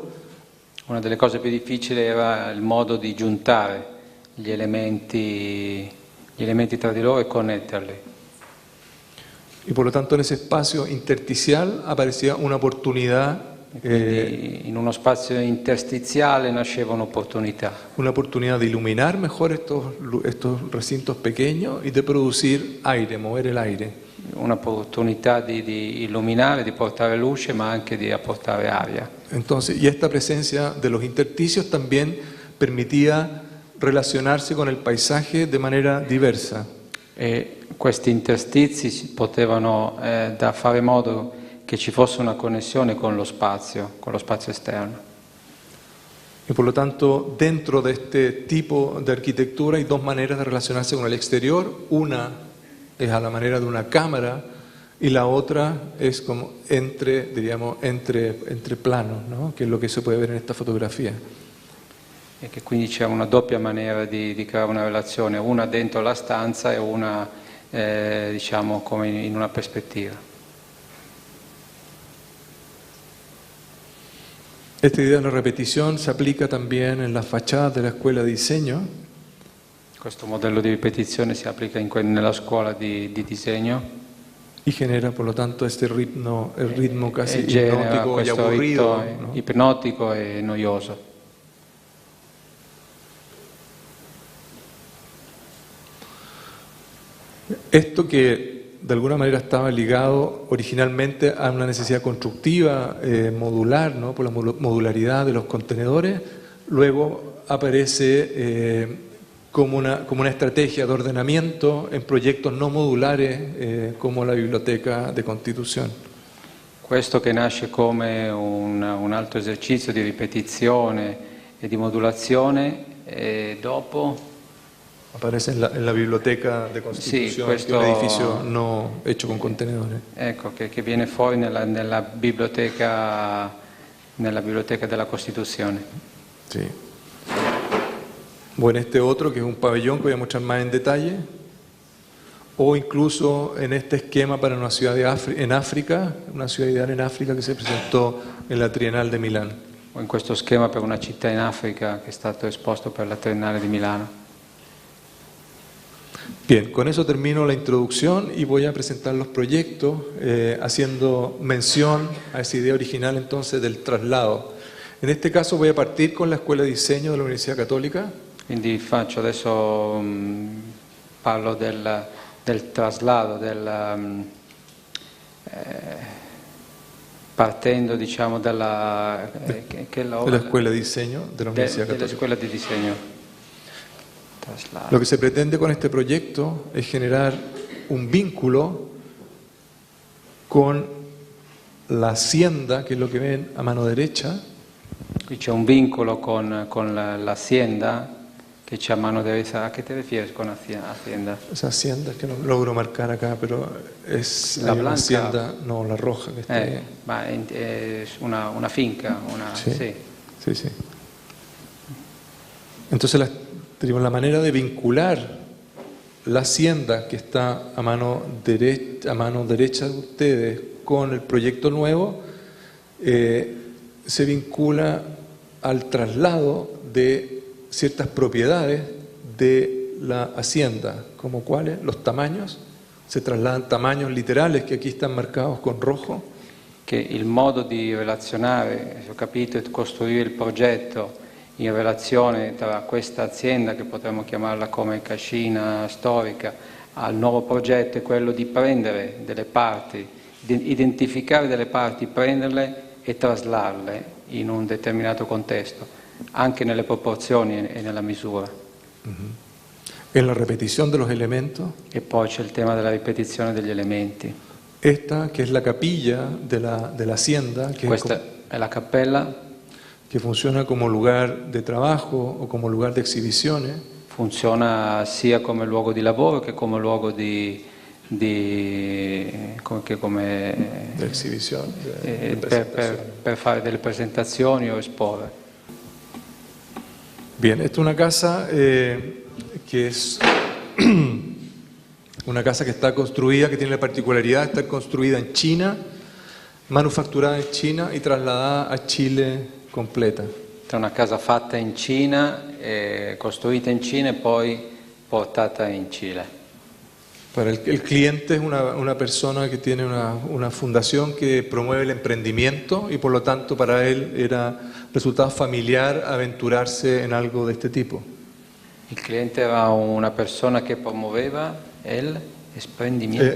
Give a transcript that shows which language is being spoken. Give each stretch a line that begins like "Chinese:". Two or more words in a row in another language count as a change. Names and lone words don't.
Italian: Una delle cose più difficili era il modo di giuntare gli elementi tra di loro e connetterli.
Spanish: Y por lo tanto en ese espacio intersticial aparecía una oportunidad.
Italian: Quindi in uno spazio interstiziale nasceva un'opportunità.
Spanish: Una oportunidad de iluminar mejor estos recintos pequeños y de producir aire, mover el aire.
Italian: Un'opportunità di illuminare, di portare luce, ma anche di apportare aria.
Spanish: Entonces, y esta presencia de los intersticios también permitía relacionarse con el paisaje de manera diversa.
Italian: E questi interstizi potevano fare in modo che ci fosse una connessione con lo spazio esterno.
Spanish: Y por lo tanto, dentro de este tipo de arquitectura hay dos maneras de relacionarse con el exterior. Una es a la manera de una cámara y la otra es como entre planos, ¿no? Que es lo que se puede ver en esta fotografía.
Italian: E che quindi c'è una doppia maniera di creare una relazione, una dentro la stanza e una diciamo come in una prospettiva.
Spanish: Esta idea de la repetición se aplica también en las fachadas de la escuela de diseño.
Italian: Questo modello di ripetizione si applica nella scuola di disegno.
Spanish: Y genera, por lo tanto, este ritmo, el ritmo casi
Italian: genera
Spanish: hipnótico y
Italian: questo
Spanish: aburrido,
Italian: ritmo
Spanish: ¿no?
Italian: ipnotico e noioso.
Spanish: Esto que de alguna manera estaba ligado originalmente a una necesidad constructiva, modular, ¿no? Por la modularidad de los contenedores, luego aparece como una estrategia de ordenamiento en proyectos no modulares como la Biblioteca de Constitución.
Italian: Questo che nasce come un altro esercizio di ripetizione e di modulazione e dopo
Spanish: aparece en la Biblioteca de Constitución,
Italian: questo,
Spanish: que es un edificio no hecho con contenedores.
Italian: Ecco, che viene fuori nella biblioteca della Costituzione.
Spanish: Sí. O en este otro, que es un pabellón que voy a mostrar más en detalle, o incluso en este esquema para una ciudad en África, una ciudad ideal en África que se presentó en la Triennale de Milán.
Italian: O in questo schema per una città in Africa che è stato esposto per la Triennale di Milano.
Spanish: Bien, con eso termino la introducción y voy a presentar los proyectos haciendo mención a esa idea original entonces del traslado. En este caso voy a partir con la Escuela de Diseño de la Universidad Católica.
Italian: Quindi adesso parlo del traslado, partendo diciamo
Spanish: de la Escuela de Diseño de la Universidad Católica.
Italian: Della Scuola di Disegno.
Spanish: Lo que se pretende con este proyecto es generar un vínculo con la hacienda, que es lo que ven a mano derecha.
Italian: Qui c'è un vincolo con l'azienda che c'è a mano derecha.
Spanish: ¿A qué te refieres con hacienda? Esa hacienda es que no logro marcar acá, pero es la una blanca, hacienda, no, la roja que está ahí.
Italian: Ma è una finca,
Spanish: Sí.
Italian: Sì.
Spanish: Sí, sí. Entonces tenemos la manera de vincular la hacienda que está a mano derecha de ustedes con el proyecto nuevo, se vincula al traslado de ciertas propiedades de la hacienda, como cuáles, los tamaños, se trasladan tamaños literales que aquí están marcados con rojo.
Italian: Che il modo di relazionare, ho capito, è costruire il progetto in relazione tra questa azienda, che potremmo chiamarla come cascina storica, al nuovo progetto è quello di prendere delle parti, di identificare delle parti, prenderle e traslarle in un determinato contesto, anche nelle proporzioni e nella misura.
Spanish: En la repetición de los elementos.
Italian: E poi c'è il tema della ripetizione degli elementi.
Spanish: Esta, que es la capilla de la hacienda, que
Italian: Questa è la cappella,
Spanish: que funciona como lugar de trabajo o como lugar de exhibiciones.
Italian: Funziona sia come luogo di lavoro che come luogo di
Spanish: exhibición, de
Italian: per fare delle presentazioni o esporre.
Spanish: Bien, esta es una casa que es una casa que está construida, que tiene la particularidad de estar construida en China, manufacturada en China y trasladada a Chile completa.
Italian: È una casa fatta in Cina, costruita in Cina e poi portata in Cile.
Spanish: Para el cliente es una persona que tiene una fundación que promueve el emprendimiento y por lo tanto para él era resultado familiar aventurarse en algo de este tipo.
Italian: Il cliente era una persona che promuoveva il emprendimiento.